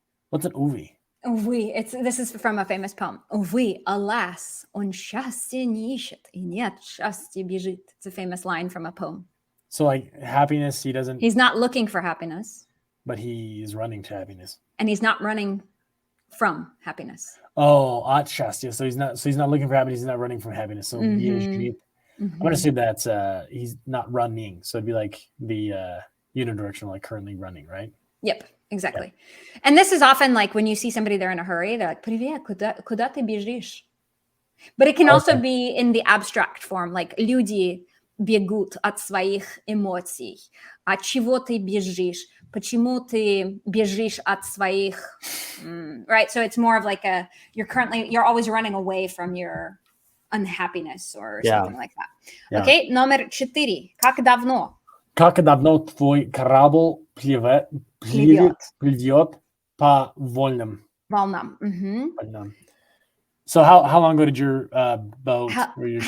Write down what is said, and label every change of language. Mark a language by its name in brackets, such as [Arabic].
[English] What's an [Russian] увы? Увы, [English] this is from a famous poem. [Russian] Увы, [English] alas, [Russian] он счастья не ищет и не от счастья бежит. [English] It's a famous line from a poem. So like happiness, he's not looking for happiness. But he is running to happiness. And he's not running from happiness. Oh, at [Russian] счастья. [English] So he's not looking for happiness, he's not running from happiness. So I'm gonna assume that's he's not running. So it'd be like the unidirectional, like currently running, right? Yep, exactly. Yeah. And this is often like when you see somebody they're in a hurry, they're like, [Russian] Привет, куда ты бежишь? [English] But it can also be in the abstract form, like [Russian] люди бегут от своих эмоций. От чего ты бежишь? Почему ты бежишь от своих? [English] Right? So it's more of like you're always running away from your unhappiness or something like that. Yeah. Okay, [Russian] номер 4. Как давно? Как давно твой корабль плывет по волнам? Волнам. [English] So how long ago did your boat or your ship?